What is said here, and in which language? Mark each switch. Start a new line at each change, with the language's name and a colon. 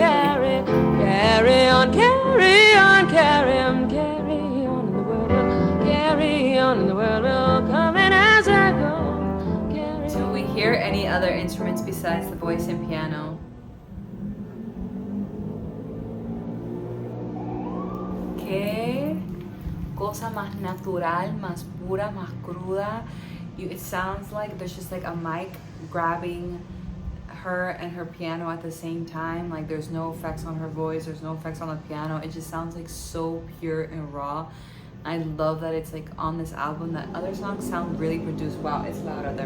English: carry on, carry on, carry on, carry on in the world. Carry on in the world. Coming as I go. Do we hear any other instruments besides the voice and piano.
Spanish: Qué cosa más natural, más pura, más cruda.
English: It sounds like there's just like a mic grabbing her and her piano at the same time. Like there's no effects on her voice, there's no effects on the piano. It just sounds like so pure and raw. I love that it's like on this album that other songs sound really produced. Wow, it's loud out there.